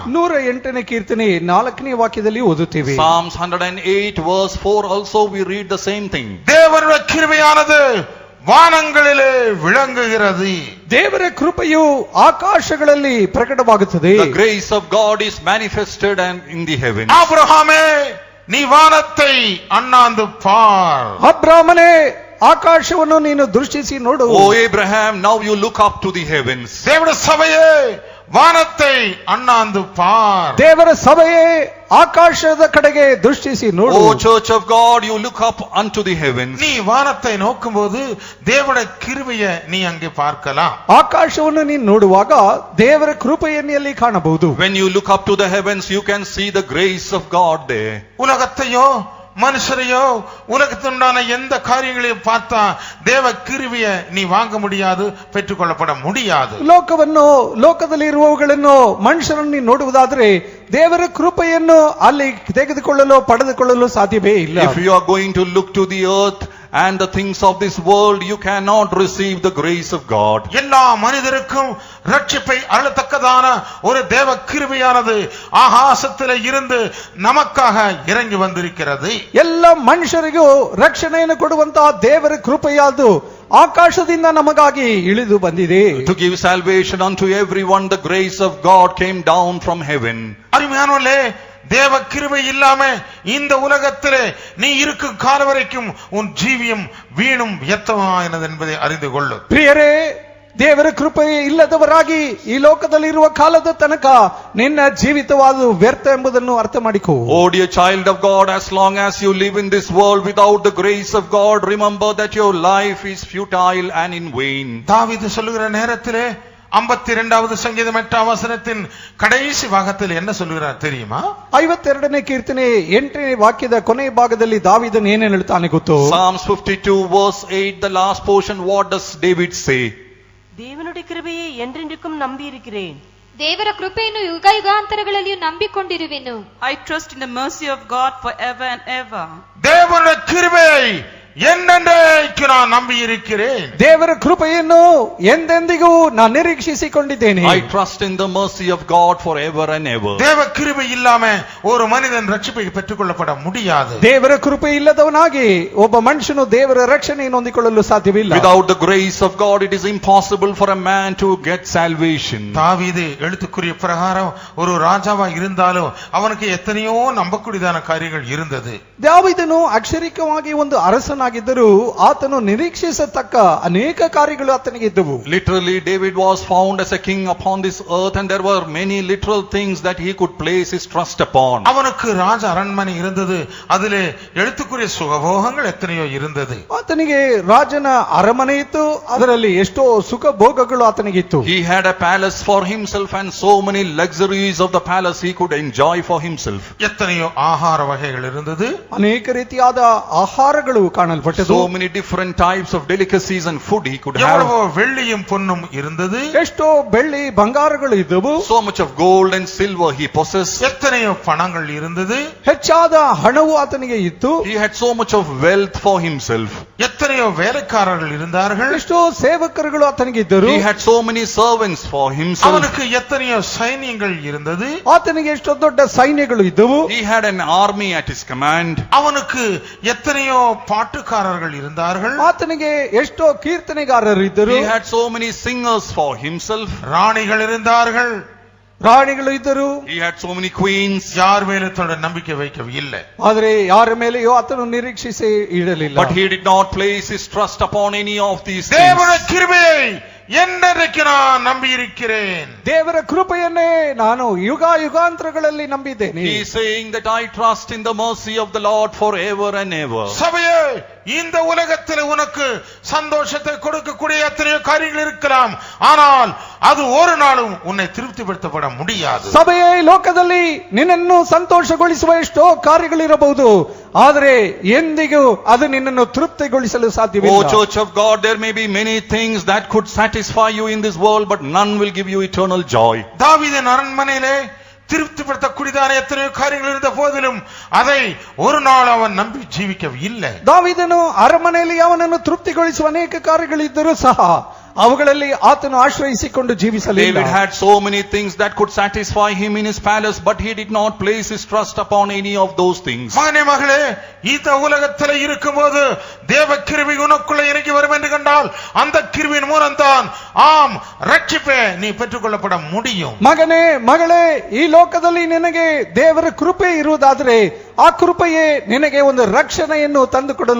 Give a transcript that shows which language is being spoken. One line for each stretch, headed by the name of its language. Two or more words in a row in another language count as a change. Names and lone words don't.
Kannada: 108ನೇ ಕೀರ್ತನೆ 4ನೇ ವಾಕ್ಯದಲ್ಲಿ ಓದುತ್ತೇವೆ.
English: Psalms 108 verse 4 also we read the same thing.
Tamil: தேவனுடைய கிருபையானது வானங்களிலே விளங்குகிறது.
Kannada: ದೇವರ ಕೃಪೆಯು ಆಕಾಶಗಳಲ್ಲಿ ಪ್ರಕಟವಾಗುತ್ತದೆ.
English: The grace of God is manifested and in the heavens.
Tamil: ஆபிரகாமே, நீ வானத்தை அண்ணாந்து பார்.
Kannada: ಅಬ್ರಾಮನೇ, ಆಕಾಶವನ್ನು ನೀನು ದೃಷ್ಟಿಸಿ ನೋಡು.
English: Oh Abraham, now you look up to the heavens.
Tamil: தேவனுடைய சபையே, வானத்தை அண்ணாந்து பார்.
Kannada: ದೇವರ ಸಭೆಯೇ, ಆಕಾಶದ ಕಡೆಗೆ ದೃಷ್ಟಿಸಿ ನೋಡು.
English: Oh church of God, you look up unto the heavens.
Tamil: நீ வானத்தை நோக்கும்போது தேவனுடைய கிருபையை நீ அங்கே பார்க்கலாம்.
Kannada: ಆಕಾಶವನ್ನು ನೀನು ನೋಡುವಾಗ ದೇವರ ಕೃಪೆಯನ್ನು ಅಲ್ಲಿ ಕಾಣಬಹುದು.
English: When you look up to the heavens, you can see the grace of God there.
Tamil: உலகத்தையோ மனுஷரையோ உலகத்துண்டான எந்த காரியங்களையும் பார்த்தா தேவ கிருபையை நீ வாங்க முடியாது, பெற்றுக்கொள்ளப்பட முடியாது.
Kannada: ಲೋಕವನ್ನು, ಲೋಕದಲ್ಲಿರುವವುಗಳನ್ನು ಮನುಷ್ಯರನ್ನು ನೋಡುವುದಾದರೆ ದೇವರ ಕೃಪೆಯನ್ನು ಅಲ್ಲಿ ತೆಗೆದುಕೊಳ್ಳಲು ಪಡೆದುಕೊಳ್ಳಲು ಸಾಧ್ಯವೇ ಇಲ್ಲ.
English: If you are going to look to the earth and the things of this world, you cannot receive the grace of God.
Tamil: எல்லா மனிதருக்கும் ரட்சிப்பை அருளத்தக்கதான ஒரு தேவ கிருபையானது ஆகாசத்திலே இருந்து நமக்காக இறங்கி வந்திருக்கிறது.
Kannada: ಎಲ್ಲ ಮನುಷ್ಯರಿಗೂ ರಕ್ಷಣೆಯನ್ನು ಕೊಡುವಂತಹ ದೇವರ ಕೃಪೆಯಾದು ಆಕಾಶದಿಂದ ನಮಗಾಗಿ ಇಳಿದು ಬಂದಿದೆ.
English: To give salvation unto everyone, the grace of God came down from heaven.
Tamil: அருமையானவர்களே, தேவ கிருபை இல்லாம இந்த உலகத்திலே நீ இருக்கும் கால வரைக்கும் உன் ஜீவியம் வீணும் வியர்த்தமானது என்பதை அறிந்து கொள்ளு.
Kannada: ಪ್ರಿಯರೇ, ದೇವರ ಕೃಪೆ ಇಲ್ಲದವರಾಗಿ ಈ ಲೋಕದಲ್ಲಿರುವ ಕಾಲದ ತನಕ ನಿನ್ನ ಜೀವಿತವಾದ ವ್ಯರ್ಥ ಎಂಬುದನ್ನು ಅರ್ಥ ಮಾಡಿಕೋ.
English: Oh dear child of God, as long as you live in this world without the grace of God, remember that your life is futile and in vain.
Tamil: தாவீது சொல்லுகிற நேரத்திலே 52வது சங்கீதம் 8ஆம் வசனத்தின் கடைசி பாகத்தில் என்ன சொல்லுகிறார் தெரியுமா?
Kannada: 52ನೇ ಕೀರ್ತನೆ 8ನೇ ವಾಕ್ಯದ ಕೊನೆಯ ಭಾಗದಲ್ಲಿ ದಾವೀದನು ಏನೇನು ಹೇಳ್ತಾನೆ ಗೊತ್ತು?
English: Psalms 52 verse 8, the last portion, what does David say?
Tamil: தேவனுடைய கிருபையை என்றென்றைக்கும் நம்பி இருக்கிறேன்.
Kannada: ದೇವರ ಕೃಪೆಯನ್ನು ಯುಗ ಯುಗಾಂತರಗಳಲ್ಲಿಯೂ ನಂಬಿಕೊಂಡಿರುವೆನು.
English: I trust in the mercy of God forever and ever.
Tamil: தேவனுடைய கிருபையை என்னென்றைக்கு நான் நம்பி இருக்கிறேன்.
Kannada: ದೇವರ ಕೃಪೆಯನ್ನು ಎಂದೆಂದಿಗೂ ನಾನು ನಿರೀಕ್ಷಿಸಿಕೊಂಡಿದ್ದೇನೆ.
English: I trust in the mercy of God forever and ever.
Tamil: தேவ கிருபை இல்லாம ஒரு மனிதன் ரட்சிப்பை பெற்றுக்கொள்ளப்பட முடியாது.
Kannada: ದೇವರ ಕೃಪೆ ಇಲ್ಲದವನಾಗಿ ಒಬ್ಬ ಮನುಷ್ಯನು ದೇವರ ರಕ್ಷಣೆಯನ್ನು ಹೊಂದಿಕೊಳ್ಳಲು ಸಾಧ್ಯವಿಲ್ಲ.
English: Without the grace of God, it is impossible for a man to get salvation.
Tamil: தாவீது எழுத்துக்குரிய பிரகாரம் ஒரு ராஜாவா இருந்தாலும் அவனுக்கு எத்தனையோ நம்பக்கூடியதான காரியங்கள் இருந்தது.
Kannada: ದಾವೀದನು ಅಕ್ಷರಿಕವಾಗಿ ಒಂದು ಅರಸನಾಗಿದ್ದರೂ ಆತನು ನಿರೀಕ್ಷಿಸತಕ್ಕ ಅನೇಕ ಕಾರ್ಯಗಳು ಆತನಿಗೆ ಇದ್ದವು.
English: Literally, David was found as a king upon this earth, and there were many literal things that he could place his trust upon.
Tamil: அவனுக்கு ராஜ அரண்மனை இருந்தது, அதிலே எழுத்துக்குரிய சுகபோகங்கள் எத்தனையோ இருந்தது.
Kannada: ಆತನಿಗೆ ರಾಜನ ಅರಮನೆ ಇತ್ತು, ಅದರಲ್ಲಿ ಎಷ್ಟೋ ಸುಖ ಭೋಗಗಳು ಆತನಿಗಿತ್ತು.
English: He had a palace for himself and so many luxuries of the palace he could enjoy for himself.
Tamil: எத்தனையோ ஆகார வகைகள் இருந்தது,
Kannada: ಅನೇಕ ರೀತಿಯಾದ ಆಹಾರಗಳು ಕಾಣಲ್ಪಟ್ಟது.
English: So many different types of delicacies and food he could
Tamil: எவ்வளவோ
English: have.
Tamil: வெள்ளியும் பொன்னும் இருந்தது,
Kannada: ಎಷ್ಟೋ ಬೆಳ್ಳಿ ಬಂಗಾರಗಳು ಇದ್ದವು.
English: So much of gold and silver he possessed.
Tamil: எத்தனையோ பணங்கள் இருந்தது,
Kannada: ಹೆಚ್ಚಾದ ಹಣವು ಆತನಿಗೆ ಇತ್ತು.
English: He had so much of wealth for himself.
Tamil: எத்தனையோ வேலைக்காரர்கள் இருந்தார்கள்,
Kannada: ಎಷ್ಟೋ ಸೇವಕರುಗಳು ಆತನಿಗೆ ಇದ್ದರು.
English: He had so many servants for himself.
Tamil: அவனுக்கு எத்தனையோ சைன்யங்கள் இருந்தது,
Kannada: ಆತನಿಗೆ ಎಷ್ಟೋ ದೊಡ್ಡ ಸೈನ್ಯಗಳು ಇದ್ದವು.
English: He had an army at his command.
Tamil: அவனுக்கு எத்தனையோ பாட்டுக்காரர்கள் இருந்தார்கள்,
Kannada: ಆತನಿಗೆ ಎಷ್ಟೋ ಕೀರ್ತನೆಗಾರರು ಇದ್ದರು.
English: He had so many singers for himself.
Tamil: ராணிகள் இருந்தார்கள்,
Kannada: ರಾಣಿಗಳು ಇದ್ದರು.
English: He had so many queens.
Tamil: யார் மேலும் தன்னுடைய நம்பிக்கை வைக்கவில்லை.
Kannada: ಆದರೆ ಯಾರ ಮೇಲೆಯೋ ಆತನು ನಿರೀಕ್ಷಿಸಿ ಇಡಲಿಲ್ಲ.
English: But he did not place his trust upon any of these
Tamil: தேவனுடைய
English: things.
Tamil: கிருபையை என்னைக்கு நான் நம்பி இருக்கிறேன்.
Kannada: ದೇವರ ಕೃಪೆಯನ್ನೇ ನಾನು ಯುಗ ಯುಗಾಂತರಗಳಲ್ಲಿ ನಂಬಿದ್ದೇನೆ.
English: He is saying that I trust in the mercy of the Lord forever and ever.
Tamil: சபையே, இந்த உலகத்தில் உனக்கு சந்தோஷத்தை கொடுக்கக்கூடிய எத்தனையோ காரியங்கள் இருக்கலாம், ஆனால் அது ஒரு நாளும் உன்னை திருப்திப்படுத்தப்பட முடியாது.
Kannada: ಸಭೆಯೇ, ಲೋಕದಲ್ಲಿ ನಿನ್ನನ್ನು ಸಂತೋಷಗೊಳಿಸುವ ಎಷ್ಟೋ ಕಾರ್ಯಗಳಿರಬಹುದು, ಆದರೆ ಎಂದಿಗೂ ಅದು ನಿನ್ನನ್ನು ತೃಪ್ತಿಗೊಳಿಸಲು
English: Oh
Kannada: ಸಾಧ್ಯವಿಲ್ಲ.
English: church of God, there may be many things that could satisfy you in this world, but none will give you eternal joy.
Tamil: தாவீதின் அரண்மனையிலே திருப்திப்படுத்தக்கூடியதான எத்தனையோ காரியங்கள் இருந்த போதிலும் அதை ஒரு நாள் அவன் நம்பி ஜீவிக்கவில்லை.
Kannada: ದಾವೀದನು ಅರಮನೆಯಲ್ಲಿ ಅವನನ್ನು ತೃಪ್ತಿಗೊಳಿಸುವ ಅನೇಕ ಕಾರ್ಯಗಳಿದ್ದರೂ ಸಹ ಅವುಗಳಲ್ಲಿ ಆತನು ಆಶ್ರಯಿಸಿಕೊಂಡು ಜೀವಿಸಲಿಲ್ಲ.
English: David had so many things that could satisfy him in his palace, but he did not place his trust upon any of those things.
Tamil: மகனே மகளே, இந்த உலகத்தில் இருக்கும்போது தேவ கிருபை உனக்குள்ள இறங்கி வரும் என்று கண்டால் அந்த கிருபையின் மூலம்தான் ஆம் ரட்சிப்பை நீ பெற்றுக்கொள்ளப்பட முடியும்.
Kannada: ಮಗನೇ ಮಗಳೇ, ಈ ಲೋಕದಲ್ಲಿ ನಿನಗೆ ದೇವರ ಕೃಪೆ ಇರುವುದಾದರೆ ಆ ಕೃಪೆಯೇ ನಿನಗೆ ಒಂದು ರಕ್ಷಣೆಯನ್ನು ತಂದುಕೊಡಲು